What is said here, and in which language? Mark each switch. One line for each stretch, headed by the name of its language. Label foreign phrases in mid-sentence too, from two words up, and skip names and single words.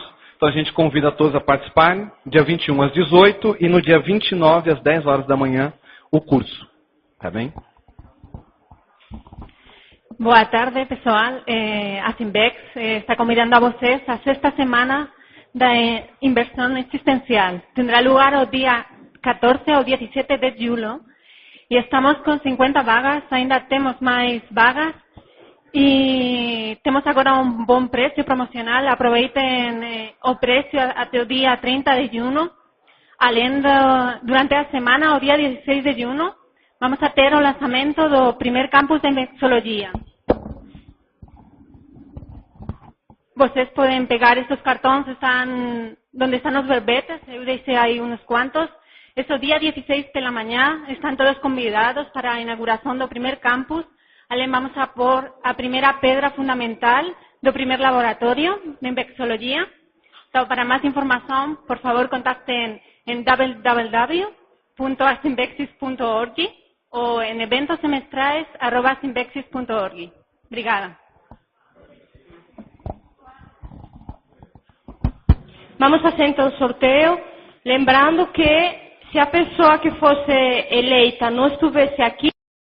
Portuguese: Então, a gente convida todos a participarem, dia 21 às 18 e no dia 29 às 10 horas da manhã, o curso. Tá bem? Boa tarde, pessoal. A Simbex está convidando a vocês a 6ª semana da
Spanish: inversión existencial. Tendrá lugar el día 14 o 17 de julio y estamos con 50 vagas,
Portuguese: ainda temos mais vagas e temos agora um bom preço promocional. Aproveitem o preço até o dia 30 de junho. Além durante a semana, o dia 16 de junho, vamos a ter o lançamento do primeiro campus de Mixologia. Vocês podem pegar estes cartões, onde estão os verbetes, eu deixei aí uns quantos.
Spanish: Es el día 16 de la mañana, están todos convidados para la inauguración del primer campus. Além vamos a por a primera pedra fundamental del primer laboratorio de Mixologia. Entonces, para más información, por favor, contacten en www.asimbexis.org o en eventosemestrais@asimbexis.org.
Portuguese: Obrigada. Vamos fazer então o sorteio, lembrando que se a pessoa que fosse eleita não estivesse aqui,